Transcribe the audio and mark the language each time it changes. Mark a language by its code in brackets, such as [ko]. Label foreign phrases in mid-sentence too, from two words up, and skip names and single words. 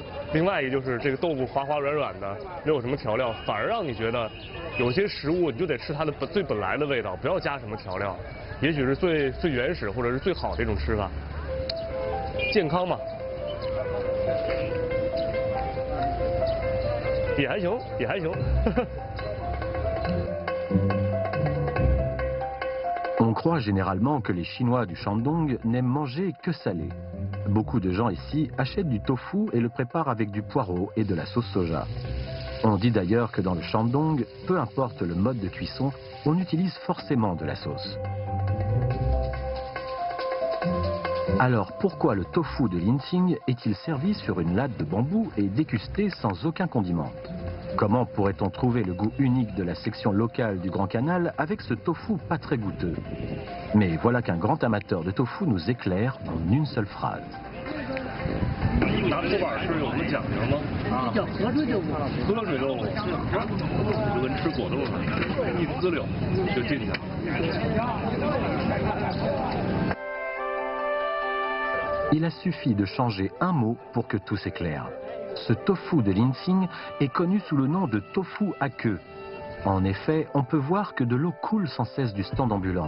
[zh] 另外一个就是这个豆腐滑滑软软的，没有什么调料，反而让你觉得有些食物你就得吃它的最本来的味道，不要加什么调料，也许是最原始或者是最好的一种吃法。健康嘛，也还行，也还行。 [fr] On croit généralement que les Chinois du Shandong n'aiment manger que salé. Beaucoup de gens ici achètent du tofu et le préparent avec du poireau et de la sauce soja. On dit d'ailleurs que dans le Shandong, peu importe le mode de cuisson, on utilise forcément de la sauce. Alors pourquoi le tofu de Linqing est-il servi sur une latte de bambou et dégusté sans aucun condiment? Comment pourrait-on trouver le goût unique de la section locale du Grand Canal avec ce tofu pas très goûteux? Mais voilà qu'un grand amateur de tofu nous éclaire en une seule phrase. [zh] 拿手板是有什么讲究吗？啊，叫河水豆腐。河水豆腐就跟吃果冻似的，一滋溜就进去了。 [fr] Il a suffi de changer un mot pour que tout s'éclaire. Ce tofu de Linsing est connu sous le nom de tofu à queue. En effet, on peut voir que de l'eau coule sans cesse du stand ambulant.